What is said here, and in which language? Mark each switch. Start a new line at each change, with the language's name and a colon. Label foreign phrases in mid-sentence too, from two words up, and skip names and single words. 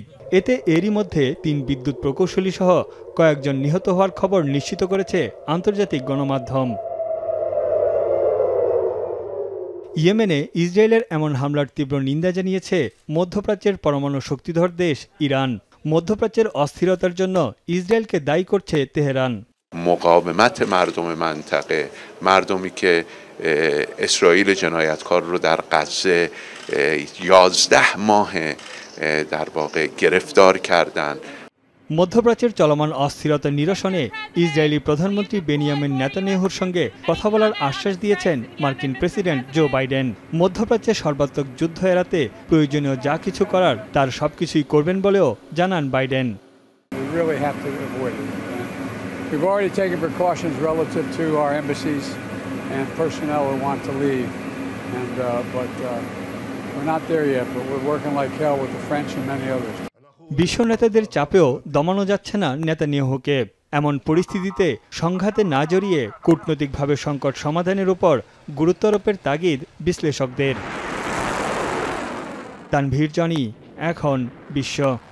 Bangla: এতে এরই মধ্যে 3 বিদ্যুৎ প্রকৌশলী সহ কয়েকজন নিহত হওয়ার খবর নিশ্চিত করেছে আন্তর্জাতিক গণমাধ্যম। ইয়েমেনে ইসরায়েলের এমন হামলার তীব্র নিন্দা জানিয়েছে মধ্যপ্রাচ্যের পরমাণু শক্তিধর দেশ ইরান। মধ্যপ্রাচ্যের অস্থিরতার জন্য ইসরায়েলকে দায়ী করছে তেহরান।
Persian: مقاومت مردم منطقه، مردمی که اسرائیل جنایتکار رو در غزه 11 ماه در واقع گرفتار کردن.
Bangla: মধ্যপ্রাচ্যের চলমান অস্থিরতা নিরসনে ইসরায়েলি প্রধানমন্ত্রী বেনিয়ামিন নেতানিয়াহুর সঙ্গে কথা বলার আশ্বাস দিয়েছেন মার্কিন প্রেসিডেন্ট জো বাইডেন। মধ্যপ্রাচ্যে সর্বাত্মক যুদ্ধ এড়াতে প্রয়োজনীয় যা কিছু করার তার সবকিছুই করবেন বলেও জানান বাইডেন।
English: We've already taken precautions relative to our embassies and personnel who want to leave, but we're not there yet, but we're working like hell with the French and many others.
Bangla: বিশ্ব নেতাদের চাপেও দমানো যাচ্ছে না নেতানিয়াহুকে। এমন পরিস্থিতিতে সংঘাতে না জড়িয়ে কূটনৈতিকভাবে সংকট সমাধানের উপর গুরুত্ব আরোপের তাগিদ বিশ্লেষকদের। তানভীর জনি, এখন বিশ্ব।